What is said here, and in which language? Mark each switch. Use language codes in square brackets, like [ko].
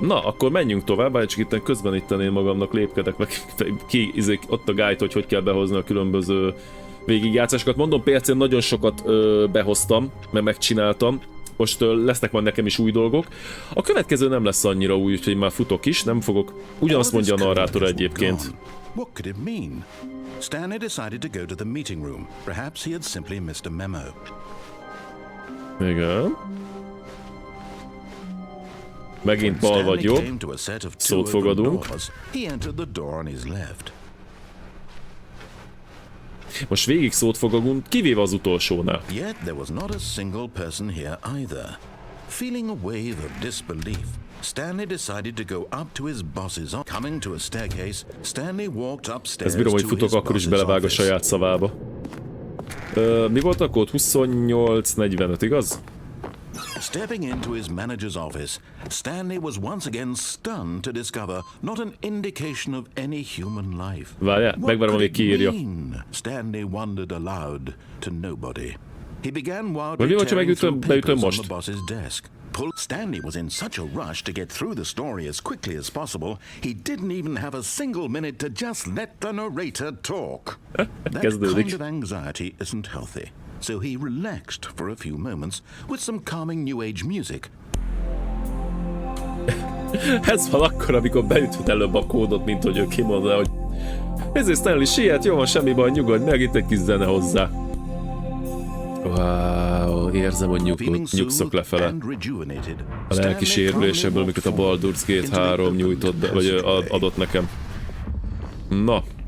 [hu] Na, akkor menjünk tovább, csak itt közben én magamnak lépkedek, meg ott a guide, hogy kell behozni a különböző végigjátszásokat. Mondom, PC-n nagyon sokat behoztam, mert megcsináltam. Most lesznek majd nekem is új dolgok. A következő nem lesz annyira új, úgyhogy már futok is, nem fogok. Ugyanazt mondja a narrátor egyébként. [en] What could it mean? Stanley decided to go to the meeting room. Perhaps he had simply missed a memo. [hu] Igen. Megint bal vagy jobb. Szót fogadunk. [en] He entered the door on his left. [hu] Most végig szót fogadunk, kivéve az utolsónál. [en] Yet there was not a single person here either. Feeling a wave of disbelief, Stanley decided to go up to his boss's office. Coming to a staircase, Stanley walked upstairs. [hu] Ez bírom, hogy futok, akkor is belevág a saját szavába. Mi volt a kód? 2845, igaz? [en] Stepping into his manager's office, Stanley was once again stunned to discover not an indication of any human life. [hu] Várjál, megvárom, amíg kiírja. [en] Stanley wondered aloud to nobody. He began wildly [hu] mi volt, ha [en] tearing through papers on [hu] most? [en] the boss's desk. Stanley was in such a rush to get through the story as quickly as possible, he didn't even have a single minute to just let the narrator talk. That kind of anxiety isn't healthy. So he relaxed for a few moments with some calming new age music. [hu] Ez van akkor, amikor beütött előbb a kódot, mint hogy ő kimondja, hogy ezért Stanley siet, jó van, semmi baj, nyugodj meg, itt egy kis zene hozzá. Wow, érzem, hogy nyugszok lefele. A lelki sérülésekből, amiket a Baldur's Gate 3 nyújtott be, vagy adott nekem. Na.